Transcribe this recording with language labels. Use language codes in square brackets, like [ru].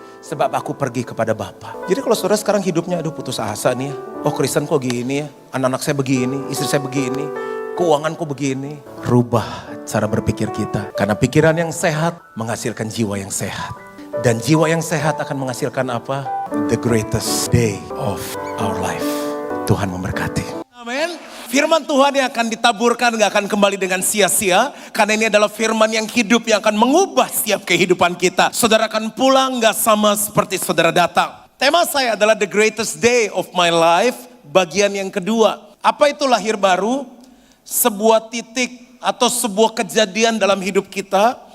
[id] Sebab aku pergi kepada Bapa. Jadi kalau saudara sekarang hidupnya aduh putus asa nih ya. Oh Kristen kok gini ya. Anak-anak saya begini, istri saya begini. Keuangan kok begini. Rubah cara berpikir kita. Karena pikiran yang sehat menghasilkan jiwa yang sehat. Dan jiwa yang sehat akan menghasilkan apa? [en] The greatest day of our life. [id] Tuhan memberkati. Amin. Firman Tuhan yang akan ditaburkan gak akan kembali dengan sia-sia. Karena ini adalah firman yang hidup yang akan mengubah setiap kehidupan kita. Saudara akan pulang gak sama seperti saudara datang. Tema saya adalah [en] the greatest day of my life. [id] Bagian yang kedua. Apa itu lahir baru? Sebuah titik atau sebuah kejadian dalam hidup kita.